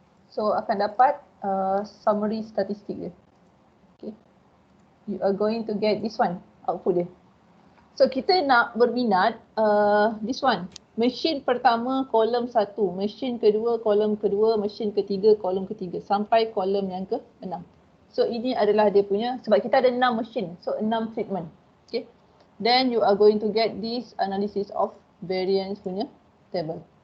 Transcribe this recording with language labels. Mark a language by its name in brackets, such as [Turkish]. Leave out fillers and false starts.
[Malay] So akan dapat summary statistik dia. Okay. [English] You are going to get this one, output dia. [Malay] So kita nak berminat [English] this one. [Malay] Machine pertama kolom 1, machine kedua kolom kedua, machine ketiga kolom ketiga sampai kolom yang ke-6. So ini adalah dia punya, sebab kita ada 6 machine, so 6 treatment. Okay. [English] Then you are going to get this analysis of variance punya table.